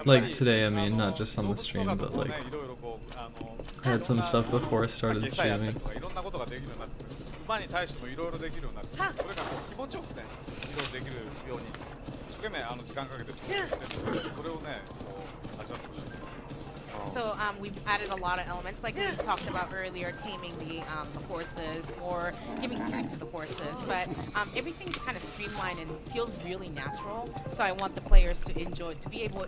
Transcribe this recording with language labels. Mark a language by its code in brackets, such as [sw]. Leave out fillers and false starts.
[en] Like today, I mean, not just on the stream, but like [ja] いろいろこう [en] I had some stuff before I started [ja] 餌やったり [en] streaming. [ja] とかいろんなことができるようになってくる。馬に対してもいろいろできるようになってくる。それがこう気持ちよくね、いろいろできるように一生懸命時間かけて作ってるので、それをね、こう味わってほしい。 [en] So we've added a lot of elements, like we talked about earlier, taming the horses or giving food to the horses. But everything's kind of streamlined and feels really natural. So I want the players to enjoy, to be able to